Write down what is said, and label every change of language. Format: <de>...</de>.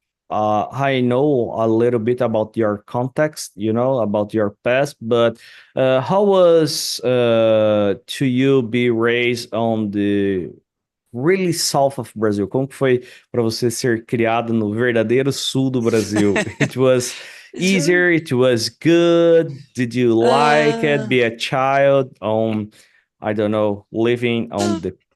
<en>I know a little bit about your context, about your past, but how was to you be raised on the really south of Brazil?</en> <pt>Como que foi para você ser criado no verdadeiro sul do Brasil?</pt> <en>It was It's very. easier, it was good. Did you like it? Uh, Be a child on, I don't know, living on the</en>